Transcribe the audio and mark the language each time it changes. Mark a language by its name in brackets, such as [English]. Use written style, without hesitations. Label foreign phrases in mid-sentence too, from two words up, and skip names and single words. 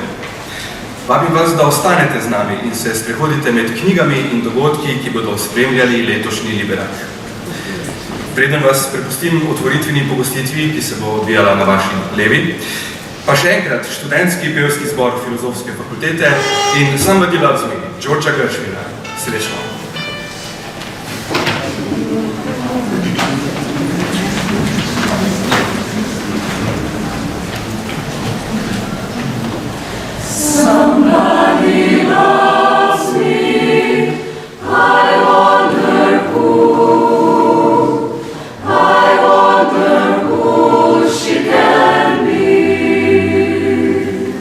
[Slovenian] Vabim vas, da ostanete z nami in se sprehodite med knjigami in dogodki, ki bodo spremljali letošnji Liberak. Preden vas prepustim otvoritveni pogostitvi, ki se bo odvijala na vaši levi, pa še enkrat študentski pevski zbor Filozofske fakultete in Somebody Loves Me, Georgea Gershwina. Srečno! [English] Somebody loves me, I wonder who she can be.